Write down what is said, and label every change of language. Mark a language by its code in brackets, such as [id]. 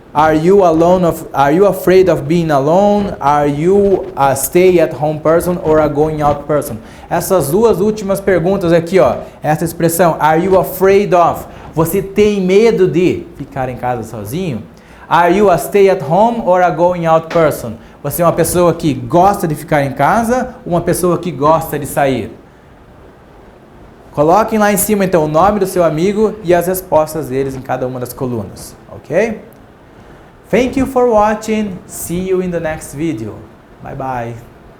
[en] Are you afraid of being alone? Are you a stay-at-home person or a going-out person? [pt] Essas duas últimas perguntas aqui, ó. Essa expressão, [en] are you afraid of? [pt] Você tem medo de ficar em casa sozinho? [en] Are you a stay-at-home or a going-out person? [pt] Você é uma pessoa que gosta de ficar em casa ou uma pessoa que gosta de sair? Coloquem lá em cima, então, o nome do seu amigo e as respostas deles em cada uma das colunas. Ok? [en] Thank you for watching. See you in the next video. Bye bye.